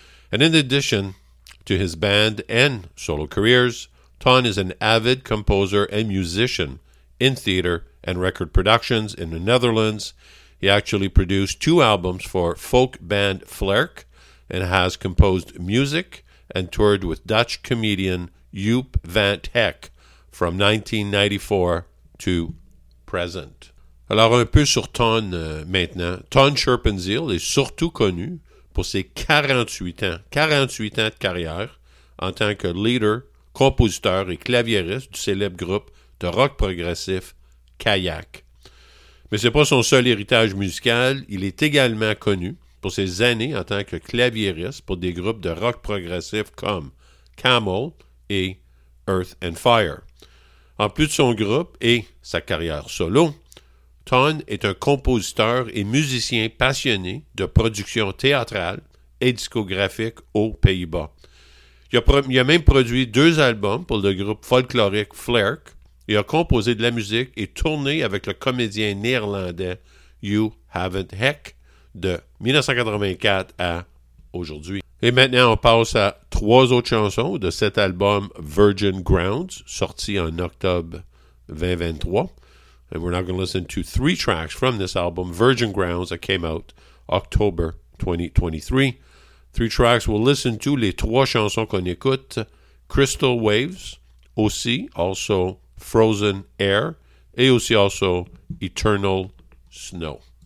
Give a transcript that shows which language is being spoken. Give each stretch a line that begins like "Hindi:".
English: And in addition to his band and solo careers, Ton is an avid composer and musician in theater and record productions in the Netherlands. He actually produced two albums for folk band Flerk and has composed music and toured with Dutch comedian Joep van het Hek from 1994 to present.
French: Alors un peu sur Ton maintenant. Ton Scherpenzeel est surtout connu pour ses 48 ans de carrière en tant que leader, compositeur et claviériste du célèbre groupe de rock progressif Kayak. Mais ce n'est pas son seul héritage musical, il est également connu pour ses années en tant que claviériste pour des groupes de rock progressif comme Camel et Earth and Fire. En plus de son groupe et sa carrière solo, Ton est un compositeur et musicien passionné de productions théâtrales et discographiques aux Pays-Bas. Il a même produit deux albums pour le groupe folklorique Flerk et a composé de la musique et tourné avec le comédien néerlandais Joep van het Hek de 1984 à aujourd'hui. Et maintenant, on passe à trois autres chansons de cet album Virgin Grounds, sorti en octobre 2023.
English: And we're now going to listen to three tracks from this album, Virgin Grounds, that came out October 2023. Three tracks, we'll listen to
French: les trois chansons qu'on écoute, Crystal Waves, aussi,
English: also
French: Frozen Air, et aussi also Eternal Snow.